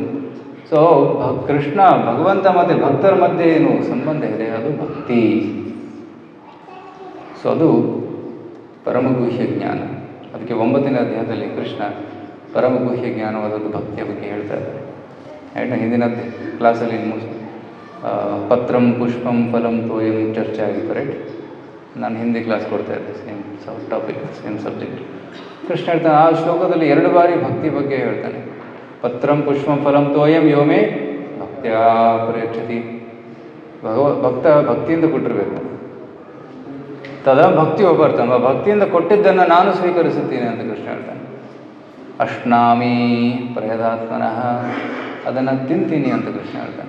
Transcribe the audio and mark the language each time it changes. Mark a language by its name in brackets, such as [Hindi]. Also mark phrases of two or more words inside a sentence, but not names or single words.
[Kannada] ಸೊ ಕೃಷ್ಣ ಭಗವಂತ ಮತ್ತು ಭಕ್ತರ ಮಧ್ಯೆ ಏನು ಸಂಬಂಧ ಇದೆ ಅದು ಭಕ್ತಿ. ಸೊ ಅದು ಪರಮಗುಹ್ಯ ಜ್ಞಾನ. ಅದಕ್ಕೆ 9ನೇ ಅಧ್ಯಾಯದಲ್ಲಿ ಕೃಷ್ಣ ಪರಮಗುಹ್ಯ ಜ್ಞಾನವಾದದ್ದು ಭಕ್ತಿಯ ಬಗ್ಗೆ ಹೇಳ್ತಾ ಇದ್ದಾರೆ. ಆ್ಯಂಡ್ ಹಿಂದಿನ ಕ್ಲಾಸಲ್ಲಿ [Sanskrit] ಪತ್ರಂ ಪುಷ್ಪಂ ಫಲಂ ತೋಯಂ [Kannada] ಚರ್ಚೆ ಆಗಿತ್ತು, ರೈಟ್. ನಾನು ಹಿಂದಿ ಕ್ಲಾಸ್ ಕೊಡ್ತಾ ಇದ್ದೆ, [English] same topic, same subject. [Kannada] ಕೃಷ್ಣ ಹೇಳ್ತಾನೆ, ಆ ಶ್ಲೋಕದಲ್ಲಿ 2 ಬಾರಿ ಭಕ್ತಿ ಬಗ್ಗೆ ಹೇಳ್ತಾನೆ. [Sanskrit] ಪತ್ರಂ ಪುಷ್ಪಂ ಫಲಂ ತೋಯಂ ಯೋಮೇ ಭಕ್ತ್ಯಾ ಪ್ರಯಚ್ಛತಿ. [Kannada] ಭಕ್ತ ಭಕ್ತಿಯಿಂದ ಕೊಟ್ಟಿರಬೇಕು. ತದಾ ಭಕ್ತಿ ಒಬ್ಬರ್ತಾನೆ, ಭಕ್ತಿಯಿಂದ ಕೊಟ್ಟಿದ್ದನ್ನು ನಾನು ಸ್ವೀಕರಿಸುತ್ತೀನಿ ಅಂತ ಕೃಷ್ಣ ಹೇಳ್ತಾನೆ. [Sanskrit] ಅಶ್ನಾಮಿ ಪ್ರಯದಾತ್ಮನಃ, [Kannada] ಅದನ್ನು ತಿಂತೀನಿ ಅಂತ ಕೃಷ್ಣ ಹೇಳ್ತಾನೆ.